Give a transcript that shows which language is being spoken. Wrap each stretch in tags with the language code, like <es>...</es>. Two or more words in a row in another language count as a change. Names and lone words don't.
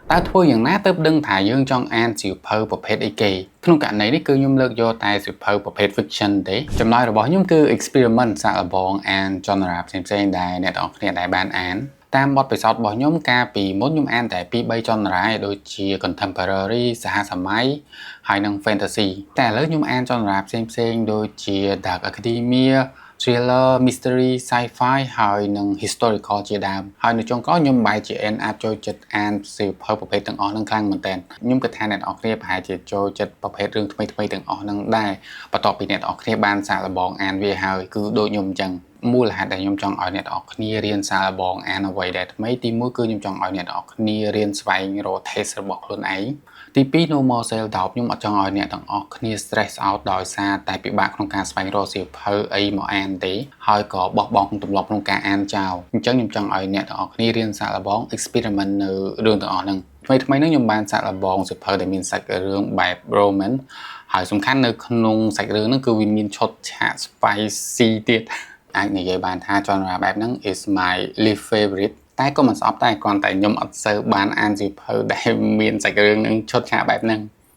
<km>តើធ្វើយ៉ាងណាទើបដឹងថាយើងចង់អានសៀវភៅប្រភេទអីគេក្នុងករណីនេះគឺខ្ញុំលើកយកតែសៀវភៅប្រភេទ fiction ទេចម្លើយរបស់ខ្ញុំគឺ experiment សាកល្បងអានចនរាផ្សេងៗដែលអ្នកទាំងអស់គ្នាដែលបានអានតាមបទពិសោធន៍របស់ខ្ញុំកាលពីមុនខ្ញុំអានតែ2-3ចនរាដូចជា contemporary សហ សម័យហើយនិង fantasy តែឥឡូវខ្ញុំអានចនរាផ្សេងៗដូចជា</km> <en>dark academia thriller mystery sci-fi</en> <km>ហើយនិង historical ជាដើមហើយនៅចុងក្រោយខ្ញុំបែរជាអាចចូលចិត្តអានសៀវភៅប្រភេទទាំងអស់ហ្នឹងខ្លាំងមែនទែនខ្ញុំគិតថាអ្នកនរ គ្នាប្រហែលជាចូលចិត្តប្រភេទរឿងថ្មីៗទាំងអស់ហ្នឹងដែរបន្ទាប់ពីអ្នកនរគ្នាបានសាកល្បងអានវាហើយគឺដូចខ្ញុំអញ្ចឹងមូលហេតុដែលខ្ញុំចង់ឲ្យអ្នកនរគ្នារៀនសាកល្បងអា នអ្វីដែលថ្មីទី1គឺខ្ញុំចង់ឲ្យអ្នកនរគ្នារៀនស្វែងរក taste របស់ខ្លួនឯងទី2</km> <en>normal self doubt</en> <km>ខ្ញុំអត់ចង់ឲ្យអ្នក ទាំងអស់គ្នា</km> <en>stress out</en> <km>ដោយសារតែពិបាកក្នុងការស្វែងរកសៀវភៅអីមកអានទេហើយក៏បោះបង់ទម្លាប់ក្នុងការអានចោលអញ្ចឹងខ្ញុំចង់ឲ្យអ្នកទាំងអស់គ្នារៀនសាកល្បង experiment នៅរឿងទាំងអស់ហ្នឹងថ្មីៗហ្នឹងខ្ញុំបានសាកល្បងសៀវភៅដែលមានសាច់រឿងបែប romance ហើយសំខាន់នៅក្នុងសាច់រឿងហ្នឹងគឺវាមានឈុតឆាក spicy ទៀតអាចនិយាយបានថាgenreបែបហ្នឹង</km> <en>is my least favorite</en> <km>តែក៏មិនស្អប់ដែរគ្រាន់តែខ្ញុំអត់សូវបានអានសៀវភៅដែលមានសាច់រឿងនឹងឈុតឆាកបែបហ្នឹង</km>